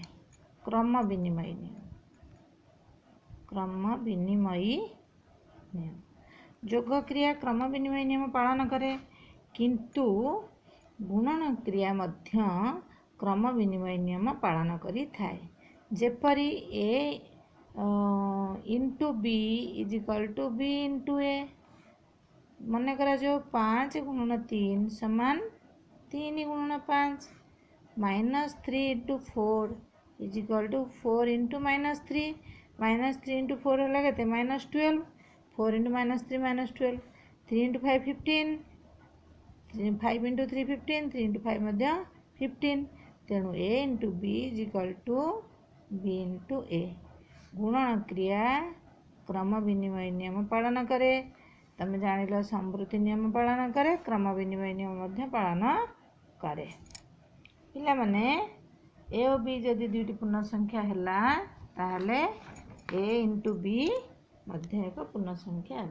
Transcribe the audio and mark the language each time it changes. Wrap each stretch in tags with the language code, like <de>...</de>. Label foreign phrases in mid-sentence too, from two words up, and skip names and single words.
<or>କ୍ରମ ବିନିମୟ ନିୟମ। ଯୋଗ କ୍ରିୟା କ୍ରମ ବିନିମୟ ନିୟମ ପାଳନ କରେ, କିନ୍ତୁ ଗୁଣନ କ୍ରିୟା ମଧ୍ୟ କ୍ରମ ବିନିମୟ ନିୟମ ପାଳନ କରିଥାଏ। ଯେପରି a × b = b × a। ମନେ କରାଯାଉ 5 × 3 = 3 × 5। -3 × 4 = 4 × -3। -3 × 4 ହେଲା କେତେ? -12। 4 × -3 -12। 3 × 5 15। 5 × 3 15। 3 × 5 ମଧ୍ୟ 15। ତେଣୁ a × b = b × a। ଗୁଣନ କ୍ରିୟା କ୍ରମ ବିନିମୟ ନିୟମ ପାଳନ କରେ। ତମେ ଜାଣିଲ ସମ୍ବୃତ୍ତି ନିୟମ ପାଳନ କରେ, କ୍ରମ ବିନିମୟ ନିୟମ ମଧ୍ୟ ପାଳନ କରେ। ପିଲାମାନେ a ଓ b ଯଦି ଦୁଇଟି ପୂର୍ଣ୍ଣ ସଂଖ୍ୟା ହେଲା, ତାହେଲେ a × b ମଧ୍ୟ ଏକ ପୂର୍ଣ୍ଣ ସଂଖ୍ୟା ହେବ।</or>